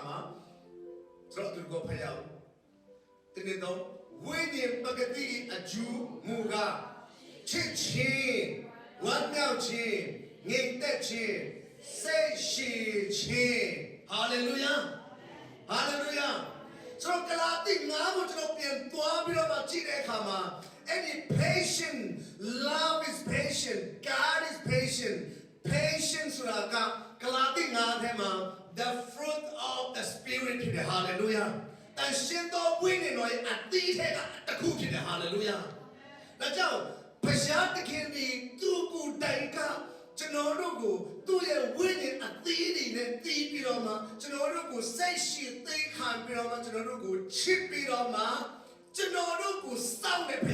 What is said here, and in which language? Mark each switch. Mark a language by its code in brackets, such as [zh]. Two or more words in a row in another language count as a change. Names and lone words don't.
[my] မှာကျွန်တော်တို့ကဖျားတင်းနေတော့ဝိညာဉ်ပကတိအကျူမူကချစ်ခြင်းဝမ်းမြောက်ခြင်းငြိမ်သက်ခြင်းစိတ်ရှိခြင်းဟာလေလုယာဟာလေလုယာဆိုတော့ကလာတိငါးကိုကျွန်တော်ပြန်သွားပြီးတော့ကြည့်တဲ့အခါမှာ [en] any patient love is patient God is patient patience [my] ဆိုတာကဂလာတိ9ထဲမှာ [en] the fruit of the spirit [my] ဖြစ်တယ် hallelujah တန်ရှင်းသောဝိညာဉ်တော်ရဲ့အသီးထဲကတစ်ခုဖြစ်တယ် hallelujah ဒါကြောင့်ဘုရားသခင်ဒီသူ့ကိုယ်တိုင်ကကျွန်တော်တို့ကိုသူ့ရဲ့ဝိညာဉ်အသီးတွေနဲ့တည်ပြီးတော့မှကျွန်တော်တို့ကိုစိတ်ရှိသိခံပြီးတော့မှကျွန်တော်တို့ကိုချစ်ပြီးတော့မှကျွန်တော်တို့ကိုစောင့်တဲ့ဘု